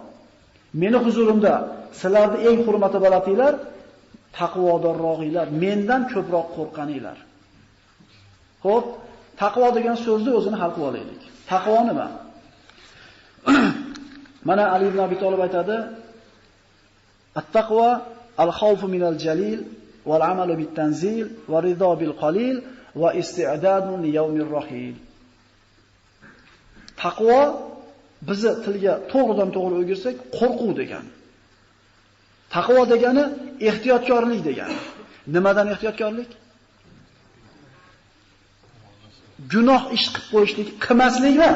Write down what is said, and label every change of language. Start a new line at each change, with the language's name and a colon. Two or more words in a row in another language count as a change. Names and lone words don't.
Uzbek: Meni huzurimda sizlarning eng hurmati balandinglar, taqvodorroqinglar, mendan ko'proq qo'rqaninglar. Xo'p, taqvo degan so'zni o'zini hal qilib olaylik. Taqvo nima? Mana Ali ibn Abi Talib aytadi:
Arabic: "التقوى الخوف من الجليل والعمل بالتنزيل والرضا بالقليل واستعداد ليوم الرحيل."
Uzbek: Taqvo bizni tilga to'g'ridan to'g'ri o'girsak, qo'rquv degani. Taqvo degani ehtiyotkorlik degani. Nimadan ehtiyotkorlik? Gunoh ish qilib qo'yishlik, qilmaslik emas.